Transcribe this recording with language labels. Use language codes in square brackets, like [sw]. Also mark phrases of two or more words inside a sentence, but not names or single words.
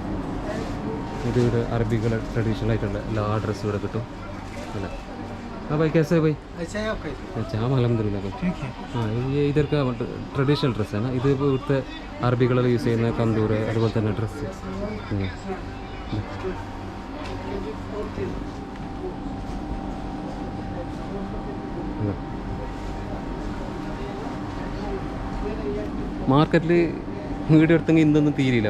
[ml] ഇത് ഇവിടെ അറബികളെ ട്രഡീഷണൽ ആയിട്ടുള്ള എല്ലാ ഡ്രസ്സും ഇവിടെ കിട്ടും. അല്ല [hi] हाँ भाई कैसे है भाई? ऐसा है आपका? अच्छा हाँ अलहमदिल्ला भाई. ठीक है. हाँ ये इधर का [en] traditional dress [hi] है ना. [ml] ഇത് ഇവിടുത്തെ അറബികളെല്ലാം യൂസ് ചെയ്യുന്ന തന്തൂർ, അതുപോലെ തന്നെ ഡ്രസ്സ്. മാർക്കറ്റിൽ വീഡിയോ എടുത്തെങ്കിൽ ഇന്നൊന്നും തീരില്ല.